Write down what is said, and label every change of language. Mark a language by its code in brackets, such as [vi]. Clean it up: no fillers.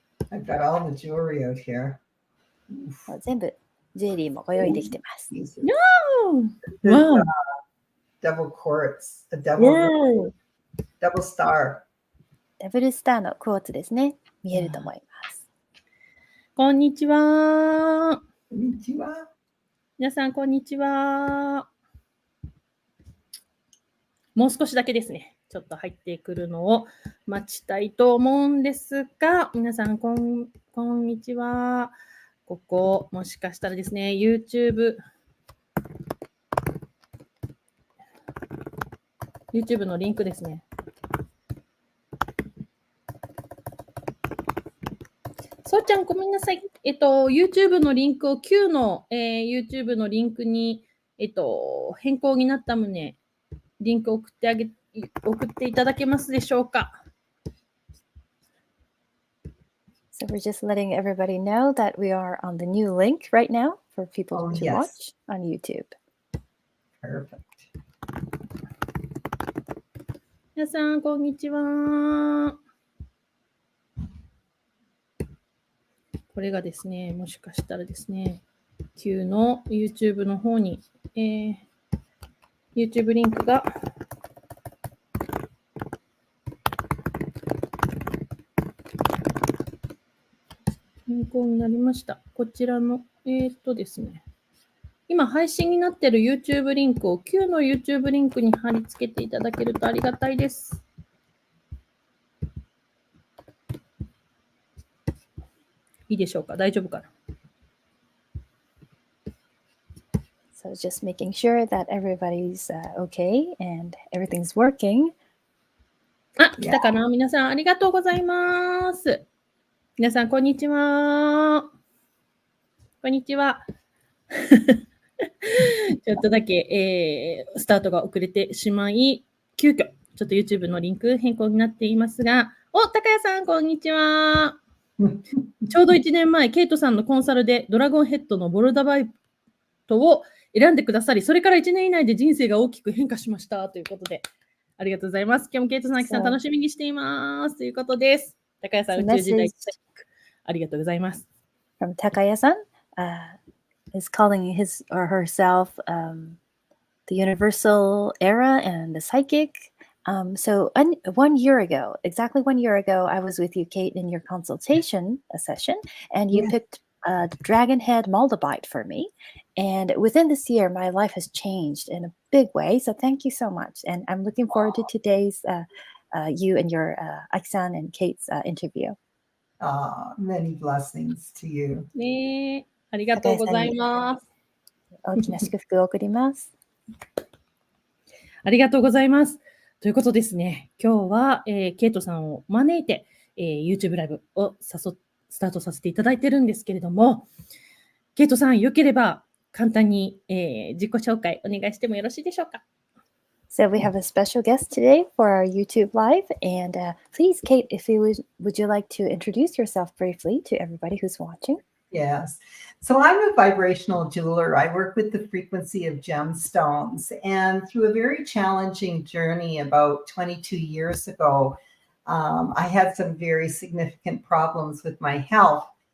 [en] I've got all the jewelry out here. [ja] 全部ジュエリーもご用意できてます。 [en] Wow. Double quartz, a double star. [ja] ダブルスターのクォーツですね。見えると思います。こんにちは。こんにちは。皆さん、こんにちは。もう少しだけですね。ちょっと入ってくるのを待ちたいと思うんですが、皆さん、こんにちは。ここ、もしかしたらですね、YouTube のリンクですね。そうちゃん、ごめんなさい。YouTube のリンクを Q の、YouTube のリンクに、変更になった旨、リンクを送っていただけますでしょうか。 [en] So we're just letting everybody know that we are on the new link right now for people to watch on YouTube. Perfect. [ja] 皆さん、こんにちは。これがですね、もしかしたらですね、Q の YouTube の方に、YouTube リンクが変更になりました。こちらの、ですね、今配信になっている YouTube リンクを Q の YouTube リンクに貼り付けていただけるとありがたいです。いいでしょうか？大丈夫かな？ [en] So just making sure that everybody's okay and everything's working. [ja] あ、来たかな？皆さんありがとうございます。皆さんこんにちは。こんにちは。ちょっとだけ、スタートが遅れてしまい、急遽ちょっと YouTube のリンク変更になっていますが、高谷さんこんにちは。ちょうど1年前、ケイトさんのコンサルでドラゴンヘッドのボルダバイトを選んでくださり、それから1年以内で人生が大きく変化しましたということで、ありがとうございます。今日もケイトさん、さん楽しみにしていますということです。高谷さん、宇宙時代ありがとうございます。 [en] From Takaya-san, is calling his or herself the universal era and the psychic.So 1 year ago, exactly 1 year ago, I was with you, Kate, in your consultation session, and you picked Dragon Head Moldavite for me. And within this year, my life has changed in a big way. So thank you so much. And I'm looking forward to today's you and your Aki-san and Kate's interview. Many blessings to you. [ja] ね、ありがとうございます。大きな祝福を送ります。ありがとうございます。ということですね、今日は、ケイトさんを招いて、YouTube ライブをスタートさせていただいてるんですけれども、ケイトさん、よければ簡単に、自己紹介お願いしてもよろしいでしょうか。 [en] So we have a special guest today for our YouTube live, and please, Kate, if you would you like to introduce yourself briefly to everybody who's watching? Yes. So I'm a vibrational jeweler. I work with the frequency of gemstones. And through a very challenging journey about 22 years ago, I had some very significant problems with my health.